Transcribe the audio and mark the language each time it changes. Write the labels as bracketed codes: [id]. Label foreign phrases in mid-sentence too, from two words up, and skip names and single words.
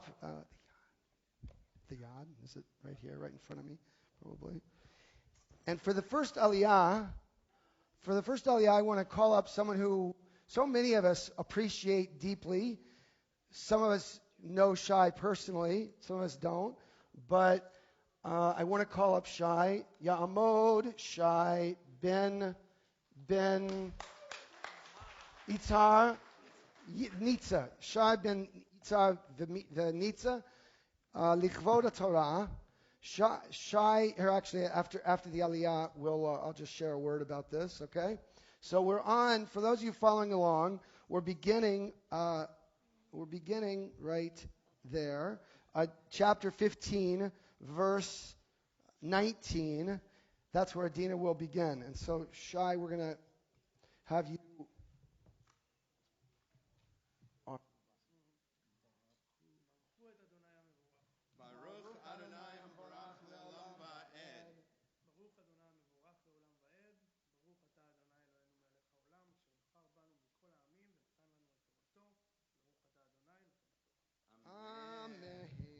[en] Thiyad, is it right here, right in front of me, probably? And for the first Aliyah, I want to call up someone who so many of us appreciate deeply. Some of us know Shai personally, some of us don't. but I want to call up Shai. [he] יעמוד שי בן איצר ניצה. Shai Ben Itzar Nitza. לכבוד תורה. [en] Shai, here actually, after the Aliyah, I'll just share a word about this, okay? So we're on, for those of you following along, we're beginning right there, chapter 15, verse 19. That's where Adina will begin. And so, Shai, we're going to have you. [he] ברוך אדוני המבורך לעולם ועד. Amen.